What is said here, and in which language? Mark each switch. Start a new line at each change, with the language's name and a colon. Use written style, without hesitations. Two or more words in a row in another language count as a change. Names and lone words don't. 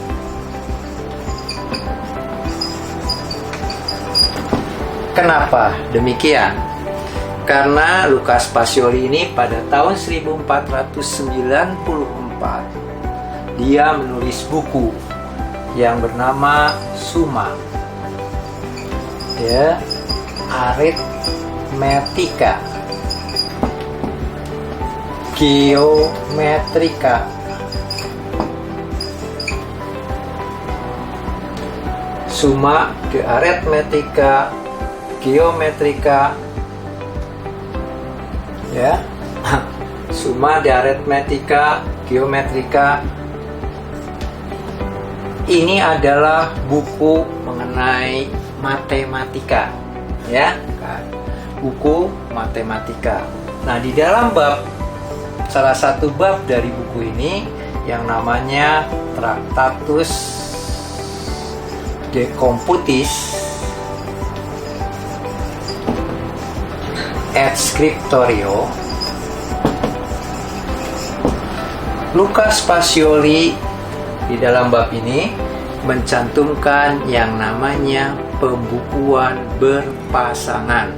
Indonesian: Kenapa demikian? Karena Lucas Pacioli ini pada tahun 1494 dia menulis buku yang bernama Summa de Arithmetica Geometrica. Summa de Arithmetica Geometrica ya. Summa de Arithmetica Geometrica ini adalah buku mengenai matematika ya, buku matematika. Nah, di dalam salah satu bab dari buku ini yang namanya Tractatus de Computis et Scriptorio, Lucas Pacioli di dalam bab ini mencantumkan yang namanya pembukuan berpasangan.